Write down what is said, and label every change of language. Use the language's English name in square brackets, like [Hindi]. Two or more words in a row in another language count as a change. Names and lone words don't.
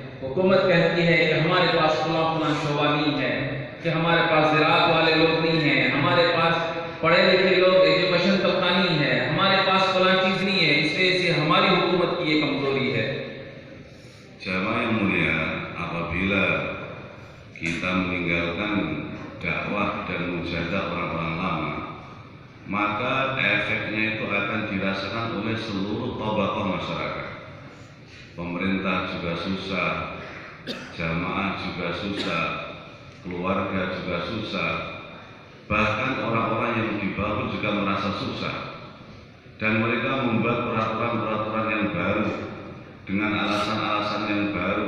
[Urdu] حکومت کہتی ہے کہ ہمارے پاس فلاں شعبہ نہیں ہے، کہ ہمارے پاس زراعت والے لوگ نہیں ہیں، ہمارے پاس پڑھے لکھے لوگ ایجوکیشن طبقہ نہیں ہے، ہمارے پاس فلاں چیز نہیں ہے، اس وجہ سے ہماری حکومت کی یہ کمزوری ہے۔ [Indonesian] Jamaah yang mulia, apabila kita meninggalkan dakwah dan mujahadah orang-orang lama, maka efeknya itu akan dirasakan oleh seluruh tabaqah masyarakat. Pemerintah juga susah, jamaah juga susah, keluarga juga susah, bahkan orang-orang yang di bawah juga merasa susah, dan mereka membuat peraturan-peraturan yang baru dengan alasan-alasan yang baru.